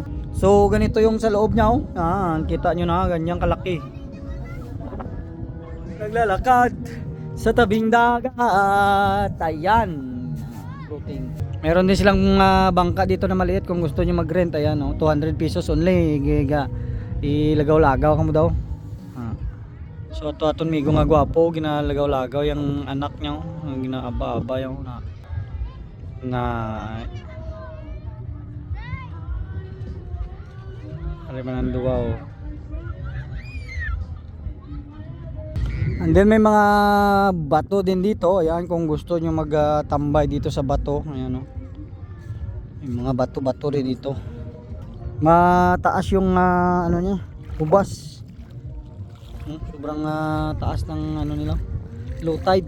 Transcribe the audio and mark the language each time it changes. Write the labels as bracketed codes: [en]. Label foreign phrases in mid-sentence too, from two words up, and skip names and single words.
[tl] So ganito yung sa loob niya, oh. Kita nyo na, ganyang kalaki. Naglalakad sa tabing dagat. Ayan, floating. Meron din silang bangka dito na maliit kung gusto nyo mag-rent. Ayan, oh, 200 [en] pesos only. [hil] Ilagaw-lagaw ka mo daw. So ito aton migo nga gwapo, ginalagaw-lagaw yung anak niya, ginaaba-aba yung na ari man duwa, [tl] oh. [en] And then [tl] may mga bato din dito. Ayan, kung gusto nyo magtambay dito sa bato. Ayan, oh. May mga bato-bato rin dito. Mataas yung ano niya, hubas. Sobrang taas ng ano nila, [en] low tide.